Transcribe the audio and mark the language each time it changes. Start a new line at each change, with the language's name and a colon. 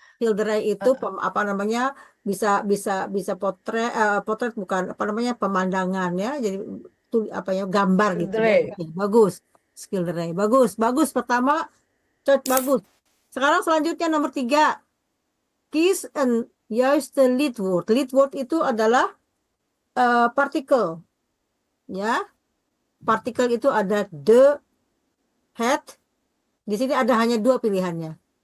Indonesian: Schilderij itu apa namanya, bisa potret bukan apa namanya, pemandangan ya. Jadi apa ya, gambar gitu ya. Oke, bagus. Schilderij. Bagus. Pertama, bagus. Sekarang selanjutnya nomor 3.
Dutch: Kies een juiste lidwoord.
Indonesian: Lidwoord itu adalah partikel. Ya. Partikel itu ada the, het. Di sini ada hanya 2 pilihannya.